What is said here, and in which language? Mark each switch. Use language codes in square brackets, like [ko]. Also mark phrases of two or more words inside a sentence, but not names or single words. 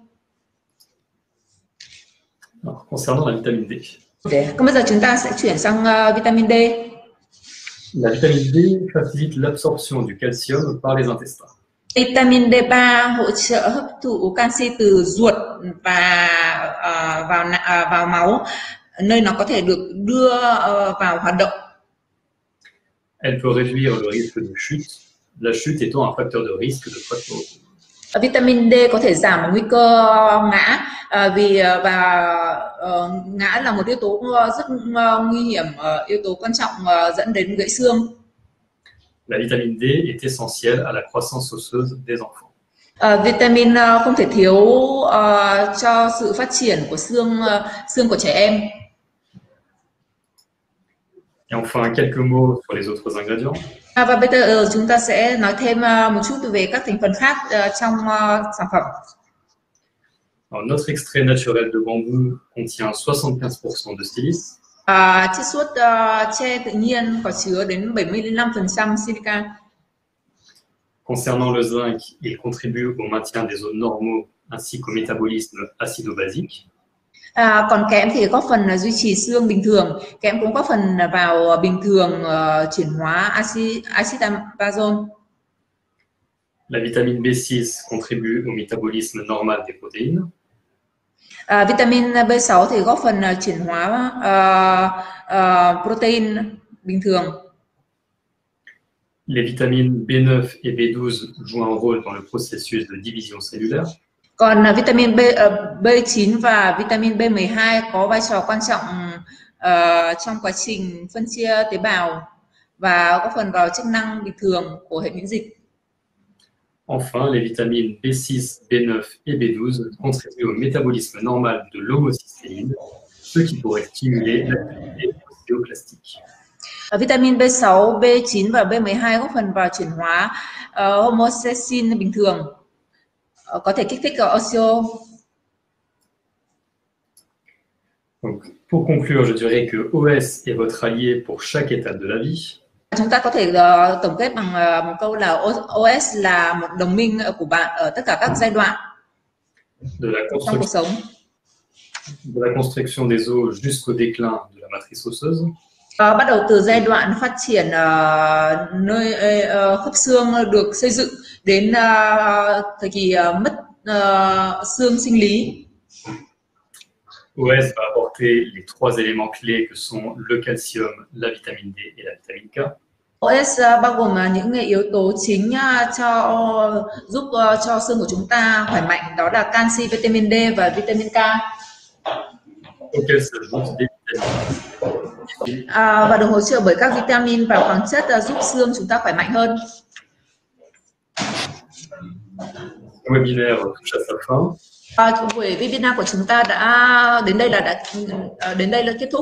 [fr] Alors, concernant la vitamine D. [vi] Còn bây giờ chúng ta sẽ chuyển sang vitamin D. [fr] La vitamine D facilite l'absorption du calcium par les intestins. [vi] Vitamin D3 hỗ trợ hấp thụ canxi từ ruột và vào máu, nơi nó có thể được đưa vào hoạt động. [fr] Elle peut réduire le risque de chute, la chute étant un facteur de risque de fracture. [vi] Vitamin D có thể giảm nguy cơ ngã vì ngã là một yếu tố rất nguy hiểm, yếu tố quan trọng dẫn đến gãy xương. [fr] La vitamine D est essentielle à la croissance osseuse des enfants. [vi] Vitamin không thể thiếu cho sự phát triển của xương của trẻ em. [fr] Et enfin, quelques mots sur les autres ingrédients. [vi] Và bây giờ chúng ta sẽ nói thêm một chút về các thành phần khác trong sản phẩm. [fr] Alors, notre extrait naturel de bambou contient 75% de silice. [vi] Chiết xuất tre tự nhiên có chứa đến 75% silica. [fr] Concernant le zinc, il contribue au maintien des os normaux ainsi qu'au métabolisme acido-basique. [vi] Còn kẽm thì góp phần duy trì xương bình thường. Kẽm cũng góp phần vào bình thường chuyển hóa axit amazon. [fr] La vitamine B6 contribue au métabolisme normal des protéines. [vi] Vitamin B6 thì góp phần chuyển hóa protein bình thường. [fr] Les vitamines B9 et B12 jouent un rôle dans le processus de division cellulaire. [vi] Còn vitamin B9 và vitamin B12 có vai trò quan trọng trong quá trình phân chia tế bào và góp phần vào chức năng bình thường của hệ miễn dịch. [fr] Enfin, les vitamines B6, B9 et B12 contribuent au métabolisme normal de l'homocystéine, ce qui pourrait stimuler l'activité ostéoclastique. [vi] Vitamin B6, B9 và B12 góp phần vào chuyển hóa homocysteine bình thường, có thể kích thích osteo. [fr] Donc, pour conclure, je dirais que OS est votre allié pour chaque étape de la vie. [vi] Chúng ta có thể tổng kết bằng một câu là OS là một đồng minh của bạn ở tất cả các giai đoạn trong cuộc sống. [fr] De la construction des os jusqu'au déclin de la matrice osseuse. [vi] Bắt đầu từ giai đoạn phát triển nơi khớp xương được xây dựng đến thời kỳ mất xương sinh lý. [fr] OS va apporter les trois éléments clés que sont le calcium, la vitamine D et la vitamine K. [vi] OS bao gồm những yếu tố chính giúp cho xương của chúng ta khỏe mạnh, đó là canxi, vitamin D và vitamin K. [fr] Auxquels s'ajoutent des vitamines. [vi] Và được hỗ trợ bởi các vitamin và khoáng chất giúp xương chúng ta khỏe mạnh hơn. [fr] Le webinaire touche à sa fin. [vi] Buổi webinar của chúng ta đã đến đây là kết thúc.